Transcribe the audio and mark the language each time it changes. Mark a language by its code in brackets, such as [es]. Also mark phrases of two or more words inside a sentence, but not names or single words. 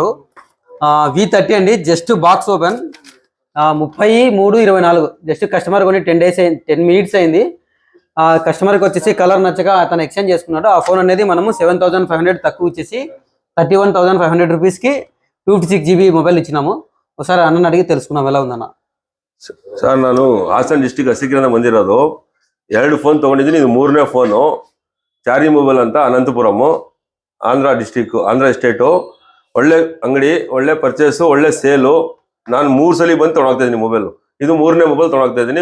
[te] V30 అండి. [en] just box open [te] 33/24. [en] just customer [te] కొని 10 మినిట్స్ అయింది. కస్టమర్కి వచ్చేసి కలర్ నచ్చక అతను ఎక్స్చేంజ్ చేసుకున్నాడు. ఆ ఫోన్ అనేది మనము 7,500 తక్కువ ఇచ్చేసి 31,500 రూపీస్కి 256 GB మొబైల్ ఇచ్చినాము. ఒకసారి అన్నని అడిగి తెలుసుకున్నాం ఎలా ఉందన్న. [kn] ಸರ್ ನಾನು ಹಾಸನ್ ಡಿಸ್ಟಿಕ್ ಹಸಿಗಿರಿಂದ ಬಂದಿರೋದು. 2 ಫೋನ್ ತೊಗೊಂಡಿದ್ದೀನಿ. ಇದು 3ನೇ ಫೋನು. ಚಾರಿ ಮೊಬೈಲ್ ಅಂತ ಅನಂತಪುರಮು, ಆಂಧ್ರ ಸ್ಟೇಟು. ಒಳ್ಳೆ ಅಂಗಡಿ, ಒಳ್ಳೆ ಪರ್ಚೇಸು, ಒಳ್ಳೆ ಸೇಲು. ನಾನು 3 ಸಲ ಬಂದು ತೊಗೊಂಡೋಗ್ತಾ ಇದ್ದೀನಿ ಮೊಬೈಲು. ಇದು 3ನೇ ಮೊಬೈಲ್ ತೊಗೊಂಡೋಗ್ತಾ ಇದ್ದೀನಿ.